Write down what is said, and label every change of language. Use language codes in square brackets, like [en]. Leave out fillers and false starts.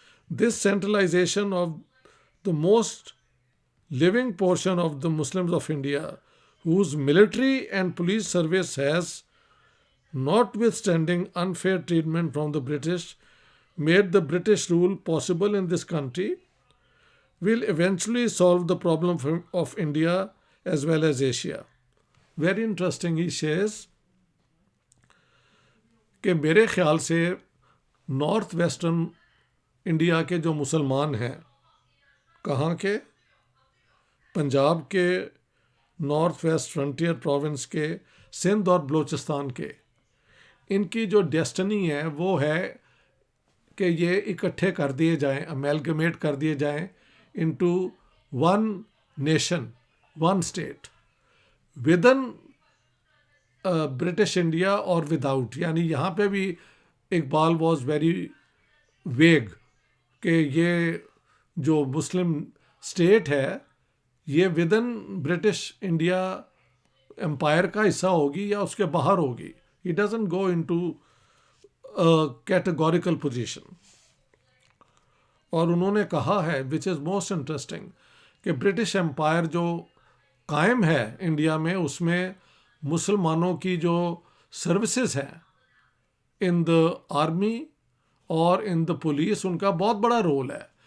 [en] This centralization of the most living portion of the Muslims of India, whose military and police service has, notwithstanding unfair treatment from the British, made the British rule possible in this country, will eventually solve the problem of India as well as Asia. Very interesting, he says [ur] کہ میرے خیال سے north western India کے جو مسلمان ہیں, کہاں کے, پنجاب کے نارتھ ویسٹ فرنٹیئر پروونس کے, سندھ اور بلوچستان کے, ان کی جو ڈیسٹنی ہے وہ ہے کہ یہ اکٹھے کر دیے جائیں, امیلگمیٹ کر دیے جائیں [en] into one nation, one state, within British India [ur] اور وداؤٹ. یعنی یہاں پہ بھی [en] Iqbal was very vague [ur] کہ یہ جو مسلم اسٹیٹ ہے یہ ودن برٹش انڈیا امپائر کا حصہ ہوگی یا اس کے باہر ہوگی. [en] He doesn't go into a categorical position. [ur] اور انہوں نے کہا ہے [en] which is most interesting [ur] کہ برٹش امپائر جو قائم ہے انڈیا میں اس میں مسلمانوں کی جو سروسز ہیں [en] in the army [ur] اور [en] in the police [ur] ان کا بہت بڑا رول ہے,